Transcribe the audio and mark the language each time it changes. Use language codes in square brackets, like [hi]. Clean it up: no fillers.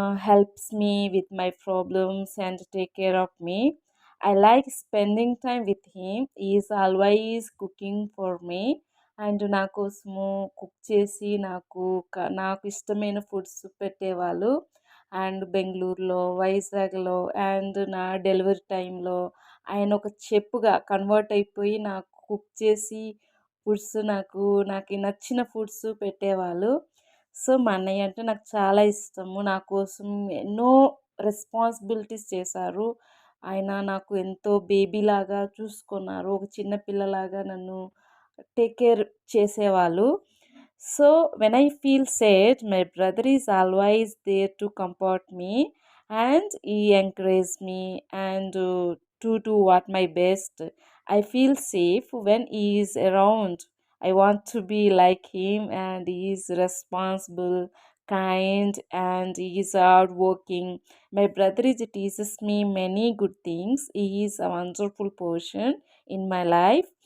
[en] Helps me with my problems and take care of me. I like spending time with him. He is always cooking for me. [te] And నా కోసము cook చేసి నాకు ఇష్టమైన foods పెట్టేవాళ్ళు. And బెంగుళూరులో, వైజాగ్‌లో and నా డెలివరీ టైంలో ఆయన ఒక చెఫ్‌గా కన్వర్ట్ అయిపోయి నాకు కుక్ చేసి ఫుడ్స్ నాకు నచ్చిన ఫుడ్స్ పెట్టేవాళ్ళు. సో, మా అన్నయ్య అంటే నాకు చాలా ఇష్టము. నా కోసం ఎన్నో రెస్పాన్సిబిలిటీస్ చేశారు. ఆయన నాకు ఎంతో బేబీలాగా చూసుకున్నారు. ఒక చిన్న పిల్లలాగా నన్ను టేక్ కేర్ చేసేవాళ్ళు. [en] So, when I feel sad my brother is always there to comfort me and he encourage me and to do what my best. I feel safe when he is around. I want to be like him, and he is responsible, kind, and he is hardworking. My brother teaches me many good things. He is a wonderful person in my life.